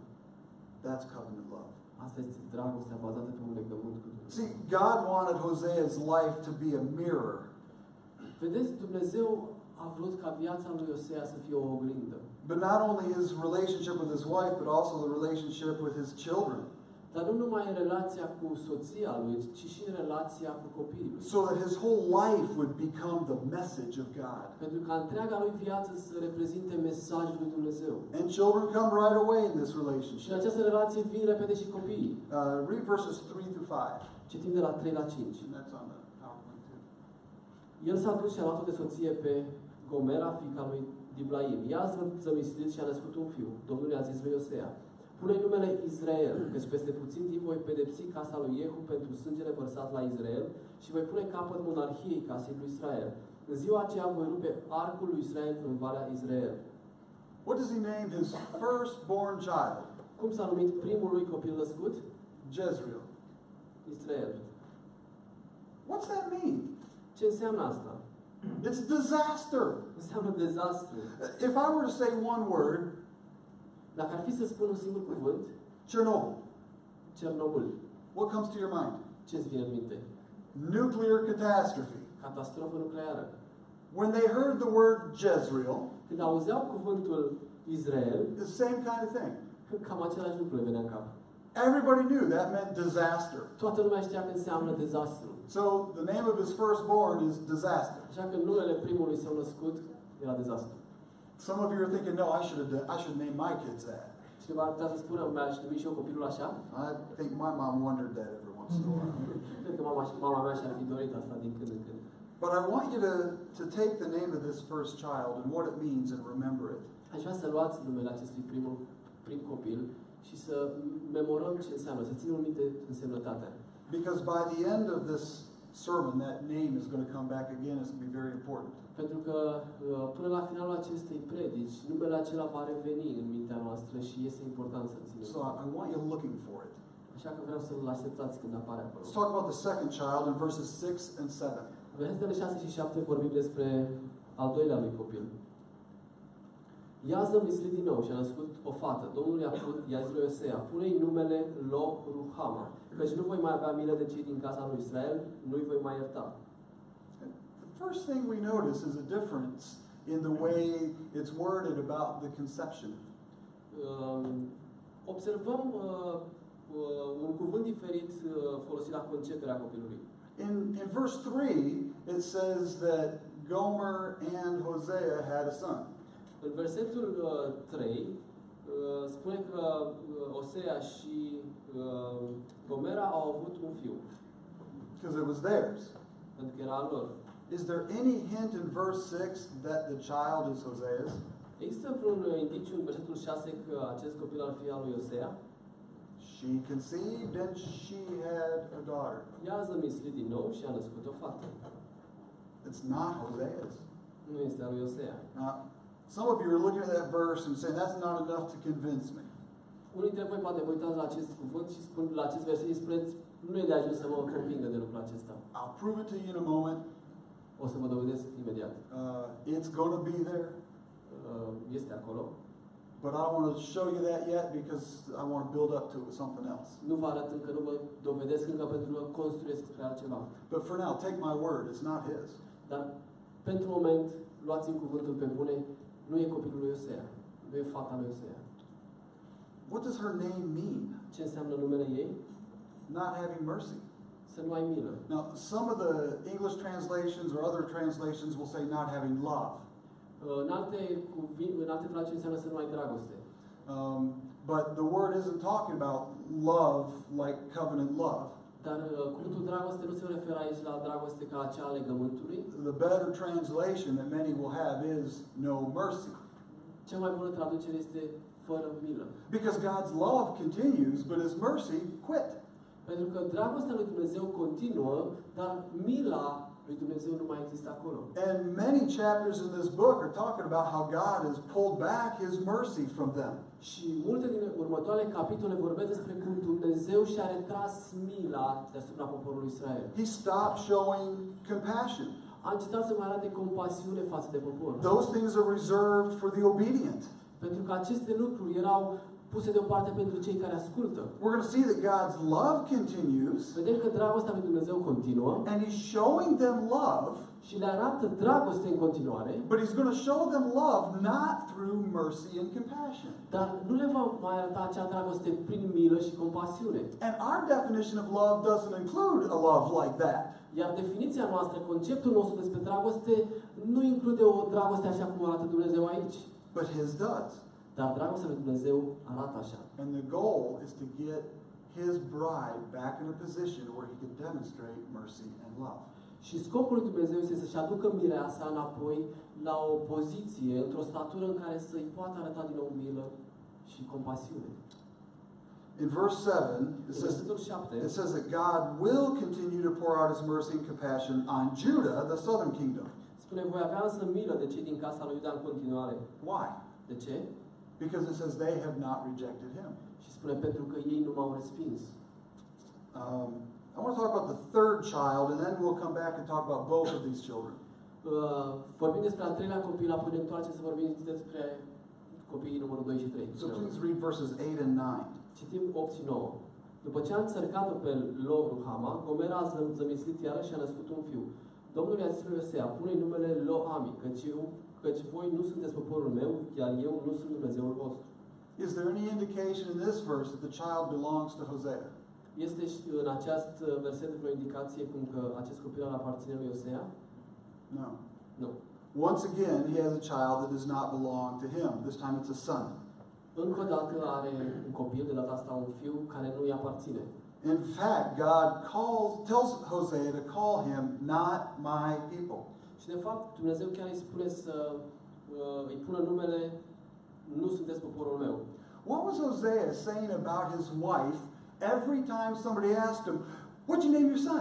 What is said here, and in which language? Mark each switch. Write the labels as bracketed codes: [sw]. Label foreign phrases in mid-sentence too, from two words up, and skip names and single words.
[en] That's covenant love. [ro] Asta este dragostea bazată pe un legământ cu Dumnezeu. [en] See, God wanted Hosea's life to be a mirror. [ro] Vedeți, Dumnezeu a vrut ca viața lui Hosea să fie o oglindă. [en] But not only his relationship with his wife, but also the relationship with his children. [ro] Dar nu numai în relația cu soția lui, ci și în relația cu copiii lui. [en] So that his whole life would become the message of God. [ro] Pentru ca întreaga lui viață să reprezinte mesajul lui Dumnezeu. [en] And children come right away in this [ro] Și în [en] relationship. [ro] această relație vin repede și copiii. [en] Read verses 3 through 5. [ro] Citim de la 3 la 5. [en] And that's on the PowerPoint too. [ro] El s-a dus și a luat-o de soție pe Gomera, fiica lui Diblaim. Ea a zămislit și a născut un fiu. Domnul i-a zis lui Hosea, pune-i numele Israel, căci peste puțin timp voi pedepsi casa lui Jehu pentru sângele vărsat la Israel și voi pune capăt monarhiei casei lui Israel. În ziua aceea voi rupe arcul lui Israel în Valea Israel. [en] What does he name his firstborn child? [ro] Cum s-a numit primul lui copil născut? [en] Jezreel. [ro] Israel. [en] What's that mean? [ro] Ce înseamnă asta? [en] It's disaster. [ro] Înseamnă dezastru. [en] If I were to say one word, [ro] Dacă ar fi să spun un singur cuvânt, [en] Chernobyl, [ro] Cernobâl, [en] what comes to your mind? [ro] ce-ți vine în minte? [en] Nuclear catastrophe. [ro] Catastrofă nucleară. [en] When they heard the word Jezreel, [ro] Când auzeau cuvântul Israel, [en] the same kind of thing. [ro] cam același lucru le venea în cap. [en] Everybody knew that meant disaster. [ro] Toată lumea știa că înseamnă dezastru. [en] So the name of his firstborn is disaster. [ro] Așa că numele primului său născut era dezastru. [en] Some of you are thinking, no, I should name my kids that. [ro] Cineva ar putea să spună, mi-aș numi și eu copilul așa? [en] I think my mom wondered that every once in a while. [ro] Cred că mama mea și-ar fi dorit asta din când în când. [en] But I want you to take the name of this first child and what it means and remember it. [ro] Aș vrea să luați numele acestui prim copil și să memorăm ce înseamnă, să ținem minte însemnătatea. [en] Because by the end of this sermon, that name is going to come back again. It's going to be very important. [ro] Pentru că până la finalul acestei predici, numele acela va reveni în mintea noastră și este important să ținem. [en] So I want you looking for it. [ro] Așa că vreau să-l așteptați când apare acolo. [en] Let's talk about the second child in verses 6 and 7. [ro] Versetele 6 și 7 vorbim despre al doilea lui copil. Ea a zămislit din nou și a născut o fată. Domnul i-a zis lui Hosea, pune-i numele Lo-Ruhama, căci nu voi mai avea milă de cei din casa lui Israel, nu-i voi mai ierta. [en] The first thing we notice is a difference in the way it's worded about the conception. [ro] Observăm un cuvânt diferit folosit la conceperea copilului. [en] In verse 3, it says that Gomer and Hosea had a son. [ro] În versetul 3 spune că Hosea și Gomera au avut un fiu. [en] Because it was theirs. [ro] Pentru că era al lor. [en] Is there any hint in verse 6 that the child is Hosea's? [ro] Există vreun indiciu în versetul 6 că acest copil ar fi al lui Hosea? [en] She conceived and she had a daughter. [ro] Ea a zămislit din nou și a născut o fată. [en] It's not Hosea's. [ro] Nu este a lui Osea. [en] Now, some of you are looking at that verse and saying, that's not enough to convince me. [ro] Unii dintre voi poate vă uitați la acest cuvânt și spun la acest verset și spuneți, nu e de ajuns să mă convingă de lucrul acesta. [en] I'll prove it to you in a moment. [ro] O să vă dovedesc imediat. [en] It's going to be there. [ro] Este acolo. [en] But I don't want to show you that yet because I want to build up to it with something else. [ro] Nu vă arăt încă, nu vă dovedesc încă pentru că construiesc spre altceva. [en] But for now, take my word, it's not his. [ro] Dar pentru moment, luați-mi cuvântul pe bune, nu e copilul lui Osea, nu e fata lui Osea. [en] What does her name mean? [ro] Ce înseamnă numele ei? [en] Not having mercy. [ro] Să nu ai milă. [en] Now, some of the English translations or other translations will say not having love. [ro] În alte traduceri înseamnă să nu ai dragoste. [en] But the word isn't talking about love like covenant love. [ro] Dar cuvântul dragoste nu se referă aici la dragoste ca acea a legământului. [en] The better translation that many will have is no mercy. [ro] Cea mai bună traducere este fără milă. [en] Because God's love continues, but his mercy quit. [ro] Pentru că dragostea lui Dumnezeu continuă, dar mila lui Dumnezeu nu mai există acolo. [en] And many chapters in this book are talking about how God has pulled back his mercy from them. [ro] Și multe din următoarele capitole vorbesc despre cum Dumnezeu și-a retras mila deasupra poporului Israel. [en] He stopped showing compassion. [ro] A încetat să mai arate compasiune față de popor. [en] Those things are reserved for the obedient. [ro] Pentru că aceste lucruri erau puse deoparte pentru cei care ascultă. [en] We're going to see that God's love continues. [ro] Vedem că dragostea lui Dumnezeu continuă. [en] And he's showing them love. [ro] Și le arată dragoste în continuare. [en] But he's going to show them love not through mercy and compassion. [ro] Dar nu le va mai arăta acea dragoste prin milă și compasiune. [en] And our definition of love doesn't include a love like that. [ro] Iar definiția noastră, conceptul nostru despre dragoste, nu include o dragoste așa cum arată Dumnezeu aici. [en] But his does. [ro] Dar dragostea lui Dumnezeu arată așa. [en] And the goal is to get his bride back in a position where he can demonstrate mercy and love. [ro] Și scopul lui Dumnezeu este să-și aducă mireasa înapoi la o poziție, într-o statură în care să-i poată arăta din nou milă și compasiune. [en] In verse 7, it says that God will continue to pour out his mercy and compassion on Judah, the southern kingdom. [ro] Spune, voi avea însă milă de cei din casa lui Iuda în continuare. [en] Why? [ro] De ce? [en] Because it says they have not rejected him. [ro] Și spune, pentru că ei nu m-au respins. [en] I want to talk about the third child, and then we'll come back and talk about both of these children. [ro] Vorbim despre al treilea copil, apoi ne întoarcem să vorbim despre copiii numărul 2 și 3. [en] So please read verses 8 and 9. [ro] Citim 8 și 9. După ce a înțărcat-o pe Lo-Ruhama, Gomera a zămislit iară și a născut un fiu. Domnul i-a zis lui Hosea, pune-i numele Lo-Ami, căci voi nu sunteți poporul meu, iar eu nu sunt Dumnezeul vostru. [en] Is there any indication in this verse that the child belongs to Hosea? [ro] Este în acest verset o indicație cum că acest copil ar aparține lui Hosea? [en] No. [ro] Nu. [en] Once again, he has a child that does not belong to him. This time it's a son. [ro] Încă o dată are un copil, de data asta un fiu, care nu îi aparține. [en] In fact, God tells Hosea to call him not my people. [ro] Și de fapt, Dumnezeu chiar îi spune să îi pună numele nu sunteți poporul meu. [en] What was Hosea saying about his wife every time somebody asked him, "What'd you name your son?"